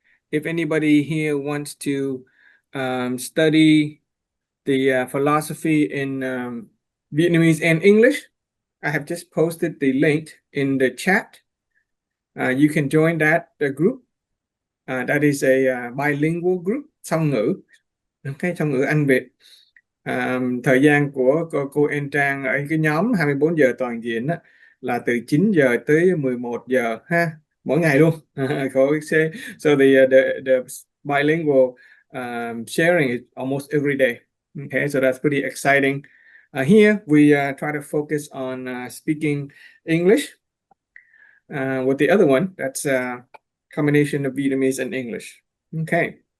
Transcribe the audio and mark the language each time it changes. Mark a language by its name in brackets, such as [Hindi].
[English] If anybody here wants to study the philosophy in Vietnamese and English, I have just posted the link in the chat. You can join that group. That is a bilingual group, [Vietnamese] song ngữ. Okay, song ngữ Anh Việt. Thời gian của cô En Trang ở cái nhóm 24 giờ toàn diện đó, là từ 9 giờ tới 11 giờ ha, mỗi ngày luôn. [English] So the bilingual sharing is almost every day. Okay, so that's pretty exciting. Here we try to focus on speaking English. With the other one, that's a combination of Vietnamese and English. Okay.